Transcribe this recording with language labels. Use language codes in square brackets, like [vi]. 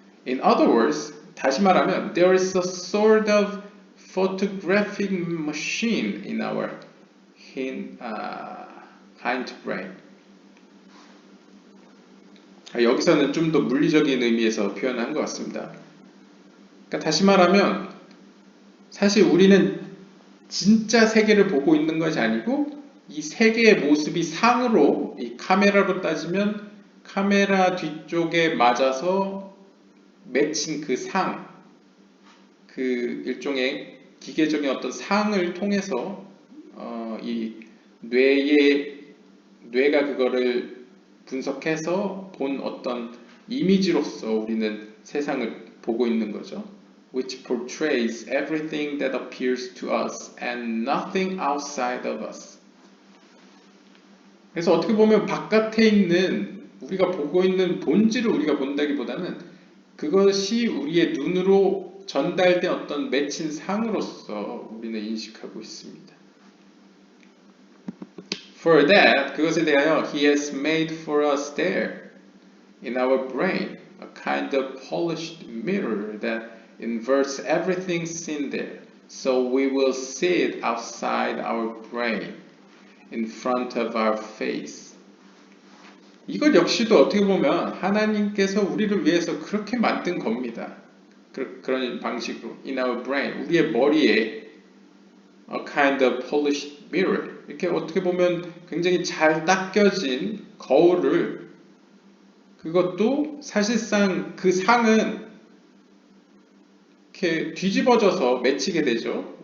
[en] In other words, [ko] 다시 말하면 [en] there is a sort of photographic machine in our hindbrain. [ko] 여기서는 좀 더 물리적인 의미에서 표현한 것 같습니다. 그러니까 다시 말하면 사실 우리는 진짜 세계를 보고 있는 것이 아니고 이 세계의 모습이 상으로, 이 카메라로 따지면 카메라 뒤쪽에 맞아서 맺힌 그 상, 그 일종의 기계적인 어떤 상을 통해서 이 뇌가 그거를 분석해서 본 어떤 이미지로서 우리는 세상을 보고 있는 거죠. [en] Which portrays everything that appears to us and nothing outside of us. [ko] 그래서 어떻게 보면 바깥에 있는 우리가 보고 있는 본질을 우리가 본다기보다는 그것이 우리의 눈으로 전달된 어떤 맺힌 상으로서 우리는 인식하고 있습니다. [en] For that, [ko] 그것에 대하여 [en] He has made for us there in our brain a kind of polished mirror that inverts everything seen there, so we will see it outside our brain, in front of our face. [ko] 이것 역시도 어떻게 보면 하나님께서 우리를 위해서 그렇게 만든 겁니다. 그런 방식으로 [en] in our brain, [ko] 우리의 머리에 [en] a kind of polished mirror, [ko] 이렇게 어떻게 보면 굉장히 잘 닦여진 거울을, 그것도 사실상 그 상은 이렇게 뒤집어져서 맺히게 되죠.